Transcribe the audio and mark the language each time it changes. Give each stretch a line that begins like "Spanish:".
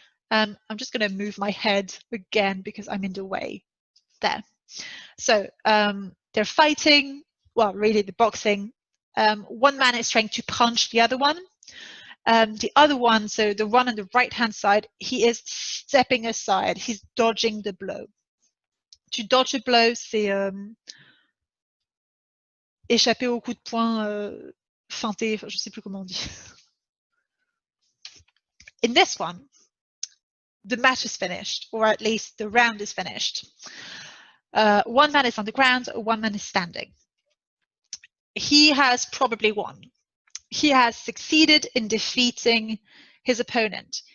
English: I'm just going to move my head again because I'm in the way. There. So they're fighting, well, really the boxing. One man is trying to punch the other one. The other one, so the one on the right-hand side, he is stepping aside. He's dodging the blow. To dodge a blow,
French: c'est échapper au coup de poing, feinter, je ne sais plus comment on dit.
English: In this one, the match is finished, or at least the round is finished. One man is on the ground, one man is standing. He has probably won. He has succeeded in defeating his opponent.